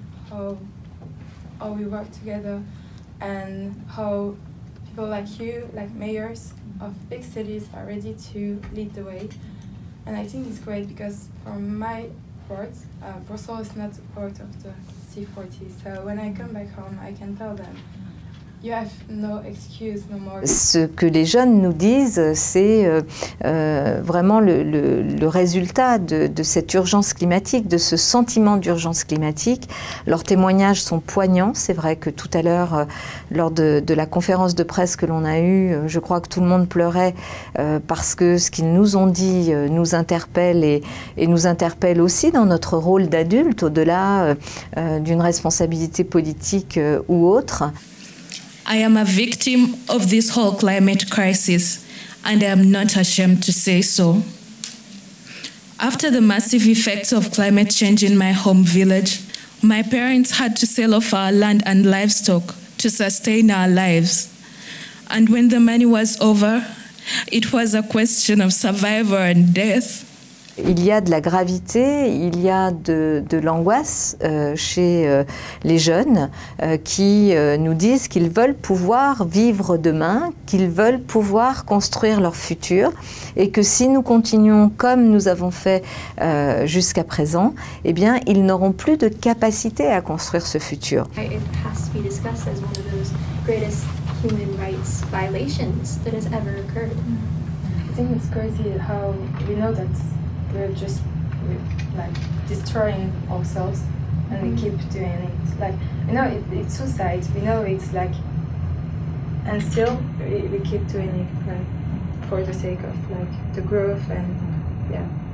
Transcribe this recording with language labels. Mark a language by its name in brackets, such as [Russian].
[English] How we work together and how people like you, like mayors of big cities, are ready to lead the way. And I think it's great because from my part, Brussels is not part of the C40. So when I come back home, I can tell them, you have no excuse no more. [French] Ce que les jeunes nous disent, c'est vraiment le résultat de cette urgence climatique, de ce sentiment d'urgence climatique. Leurs témoignages sont poignants. C'est vrai que tout à l'heure, lors de la conférence de presse que l'on a eue, je crois que tout le monde pleurait parce que ce qu'ils nous ont dit nous interpelle et nous interpelle aussi dans notre rôle d'adulte, au-delà d'une responsabilité politique ou autre. [English] I am a victim of this whole climate crisis, and I am not ashamed to say so. After the massive effects of climate change in my home village, my parents had to sell off our land and livestock to sustain our lives. And when the money was over, it was a question of survival and death. [French] Il y a de la gravité, il y a de l'angoisse chez les jeunes qui nous disent qu'ils veulent pouvoir vivre demain, qu'ils veulent pouvoir construire leur futur et que si nous continuons comme nous avons fait jusqu'à présent, eh bien, ils n'auront plus de capacité à construire ce futur. [English] It has to be discussed as one of those greatest human rights violations that has ever occurred. I think it's crazy how we know that we're just like destroying ourselves and we keep doing it. Like, you know, it's suicide. We know it's like, and still we keep doing it like for the sake of like the growth and yeah.